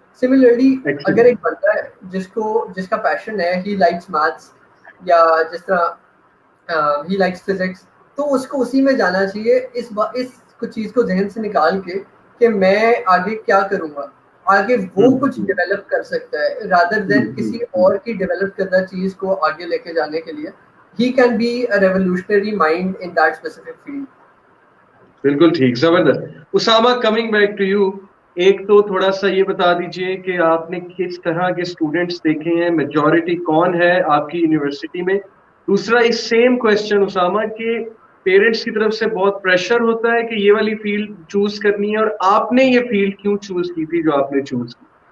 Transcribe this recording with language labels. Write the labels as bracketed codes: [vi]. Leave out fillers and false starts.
[ur] Similarly اگر ایک بندہ ہے جس کا پیشن ہے [en] he likes maths [ur] یا جس طرح [en] he likes physics, [ur] تو اس کو اسی میں جانا چاہیے. اس کچھ چیز کو ذہن سے نکال کے کہ میں آگے کیا کروں گا، آگے وہ کچھ ڈیولپ کر سکتا ہے [en] rather than [ur] کسی اور کی ڈیولپ کردہ چیز کو آگے لے کے جانے کے لیے. [en] He can be a revolutionary mind in that specific field. [ur] بالکل ٹھیک، زبردست. Usama, [en] coming back to you, [ur] ایک تو تھوڑا سا یہ بتا دیجئے کہ آپ نے کس طرح کے اسٹوڈنٹس دیکھے ہیں، میجورٹی کون ہے آپ کی یونیورسٹی میں؟ دوسرا اس سیم کوشچن اسامہ کہ پیرنٹس کی طرف سے بہت پریشر ہوتا ہے کہ یہ والی فیلڈ چوز کرنی ہے، اور آپ نے یہ فیلڈ کیوں چوز کی تھی جو آپ نے چوز کی؟